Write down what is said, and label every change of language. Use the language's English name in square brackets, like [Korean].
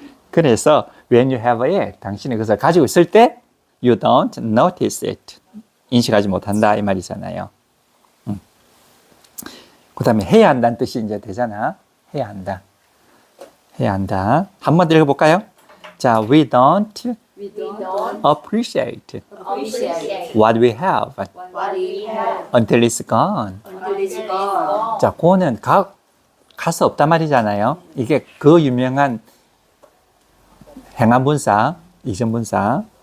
[Korean] 그래서 [English] when you have it [Korean] 당신이 그것을 가지고 있을 때 [English] you don't notice it [Korean] 인식하지 못한다 이 말이잖아요. 그 다음에 해야 한다는 뜻이 이제 되잖아. 해야 한다. 한 번 더 읽어볼까요? 자, [English] we don't appreciate what we have until it's gone. [Korean] 자, 그거는 가서 없단 말이잖아요. 이게 그 유명한 행안분사, 이전분사.